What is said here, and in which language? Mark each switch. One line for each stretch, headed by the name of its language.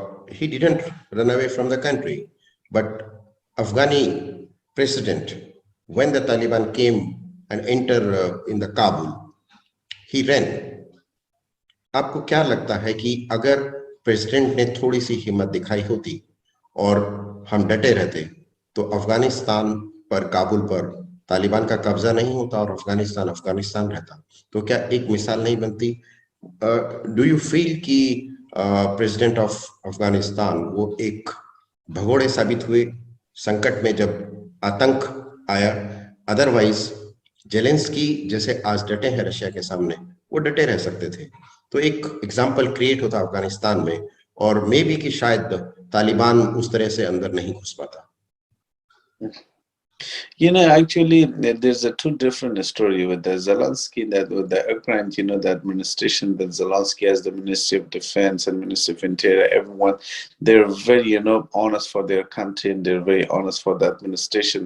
English: He didn't run away from the country, but Afghani president, when the Taliban came and entered in the Kabul, he ran.
Hindi: आपको क्या लगता है कि अगर president ने थोड़ी सी हिम्मत दिखाई होती और हम डटे रहते, तो अफगानिस्तान पर, काबुल पर तालिबान का कब्जा नहीं होता और अफगानिस्तान रहता? तो क्या एक मिसाल नहीं बनती?
English: do you feel
Hindi: कि प्रेसिडेंट ऑफ अफगानिस्तान वो एक भगोड़े साबित हुए संकट में जब आतंक आया? अदरवाइज जेलेंस्की जैसे आज डटे हैं रशिया के सामने, वो डटे रह सकते थे। तो एक एग्जाम्पल क्रिएट होता अफगानिस्तान में, और मे बी कि शायद तालिबान उस तरह से अंदर नहीं घुस पाता।
English: Actually, there's a two different story with the Zelensky, that with the Ukraine, the administration that Zelensky has, the Ministry of Defense and Ministry of Interior, everyone, they're very, honest for their country, and they're very honest for the administration.